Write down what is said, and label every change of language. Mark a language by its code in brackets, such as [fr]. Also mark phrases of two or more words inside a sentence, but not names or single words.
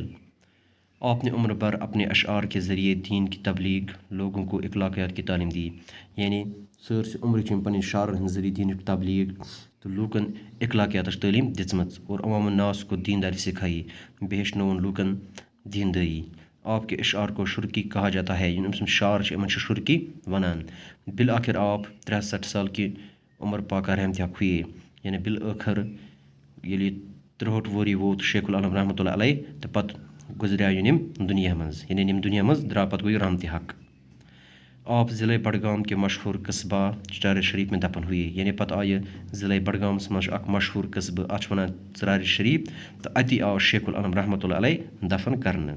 [ur] آپ نے عمر بھر اپنے اشعار کے ذریعے دین کی تبلیغ، لوگوں کو اخلاقیات کی تعلیم دی، یعنی [ks] سرس عمر چم پن شعر ہند ذریعے دین کی تبلیغ تو لوکن اخلاقیات تعلیم دژمت [ur] اور عوام الناس کو دینداری سکھائی، [ks] بہشنون لوکن دینداری۔ [ur] آپ کے اشعار کو شرکی کہا جاتا ہے، یعنی [ks] شعر امن شرکی ونان۔ [ur] بالآخر آپ 63 سال کی عمر پا کر رحمت ہوئے، [ks] یعنی بالآخر یلی 63 وری ووت شیخ العالم [ar] رحمۃ اللہ علیہ [ks] تو پت گزریا نم دنیا مز، یعنی نم دنیا مز درا پت گوئی رحمت حق۔ [ur] آپ ضلع بڈگام کے مشہور قصبہ ژرارِ شریف میں دفن ہوئے، [ks] یعنی پتہ آئے ضلع بڈگامس مز اک مشہور قصبہ ات ونان ژرارِ شریف، تو اتی آو شیخ العالم [ar] رحمۃ اللہ علیہ [ks] دفن کرنے۔